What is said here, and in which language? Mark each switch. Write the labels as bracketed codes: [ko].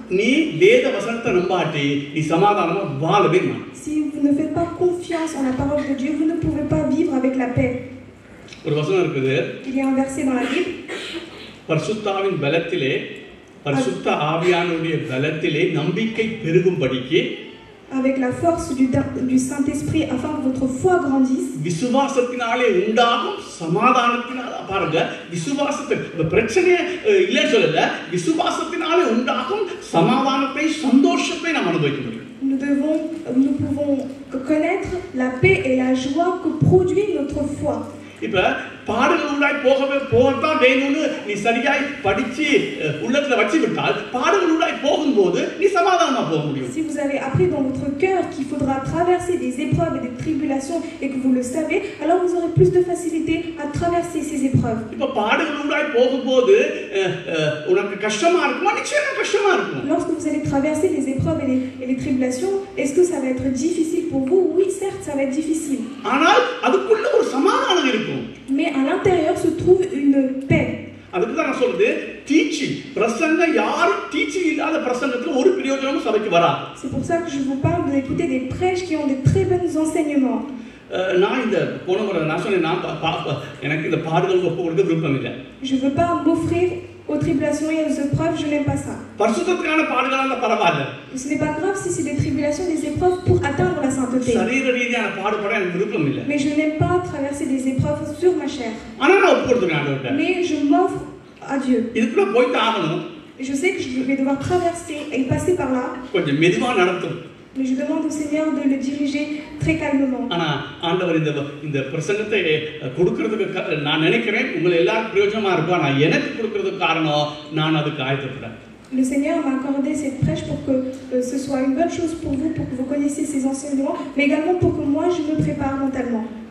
[ta] நீ வேத வசனத்தை நம்பாட்டி நீ சமாதானமா வாழவே மாட்ட. [fr] Si vous ne faites pas confiance en la parole de Dieu, vous ne pouvez pas vivre avec la paix. [ta] ஒரு வசனம் இருக்குது. [fr] Il y a un verset dans la Bible. [ta] பரிசுத்தாவின் பலத்திலே பரிசுத்த ஆவியானவருடைய பலத்திலே நம்பிக்கை பெருகும்படிக்கு [fr] avec la force du Saint-Esprit afin que votre foi grandisse. [ta] விசுவாசத்தினாலே உண்டாகும் சமாதானத்தினால பாருங்க விசுவாசத்தை பிரச்சனையே இல்லைன்னு சொல்லல விசுவாசத்தினாலே உண்டாகும் சமாதானத்தை சந்தோஷத்தை நாம் அனுபவிக்க முடியும். [fr] Nous pouvons connaître la paix et la joie que produit notre foi. [ta] இப்ப பாடுகளுள்ளாய் போகத்தான் வேணும்னு நீ சரியாய் படிச்சு உள்ளத்துல வச்சு விட்டால் பாடுகளுள்ளாய் போகும்போது நீ சமாதானமா போக முடியும். [fr] Si vous avez appris dans votre cœur qu'il faudra traverser des épreuves et des tribulations et que vous le savez, alors vous aurez plus de facilité à traverser ces épreuves. [ta] இப்ப பாடுகளுள்ளாய் போகும்போது உனக்கு கஷ்டமா இருக்குமா? நிச்சயமா கஷ்டமா இருக்கும். [fr] Lorsque vous allez traverser les épreuves et les tribulations, est-ce que ça va être difficile pour vous? Oui, certes, ça va être difficile. [ta] ஆனால் அதுக்குள்ள ஒரு சமாதானம் இருக்கும். [fr] Mais à l'intérieur se trouve une paix. [ta] அதுக்கு தான் நான் சொல்றது டீச்சிங் பிரசங்க யாரும் டீச்சிங் இல்லாத பிரசங்கத்துல ஒரு பிரயோஜனமும் சபைக்கு வராது. [fr] C'est pour ça que je vous parle d'écouter des prêches qui ont des très bons enseignements. [ta] நான் இந்த போன முறை நான் சொன்னேன் எனக்கு இந்த பாடுகள் ஒப்பு கொடுக்க விருப்பம் இல்லை. [fr] Je veux pas m'offrir aux tribulations et aux épreuves, je n'aime pas ça. [ta] பரிசுத்தத்துக்கான பாடுகளால பரவாயில்லை. [fr] Ce n'est pas grave si c'est des tribulations, des épreuves pour atteindre la sainteté. [ta] சரீர ரீதியான பாடுபட எனக்கு விருப்பம் இல்லை. [fr] Mais je n'aime pas traverser des épreuves sur ma chair. [ta] ஆனா நான் ஒப்பு கொடுத்துறேன் ஆண்டவர்ட்ட. [fr] Mais je m'offre à Dieu. [ta] இதுக்குள்ள போய் ஆகணும். [fr] Et je sais que je vais devoir traverser et passer par là. [ta] கொஞ்சம் மெதுவா நடத்தும். [fr] Mais je demande au Seigneur de le diriger très calmement. [ta] ஆனா ஆண்டவர் இந்த பிரசங்கத்தை கொடுக்கிறதுக்கு நான் நினைக்கிறேன் உங்களை எல்லாரும் பிரயோஜனமா இருக்கும். ஆனா எனக்கு கொடுக்கிறதுக்கு காரணம் நான் அதுக்கு ஆயத்தப்படுறேன். [fr] Le Seigneur m'a accordé cette prêche pour que ce soit une bonne chose pour vous, pour que vous connaissiez ces enseignements, mais également pour que moi je me prépare mentalement.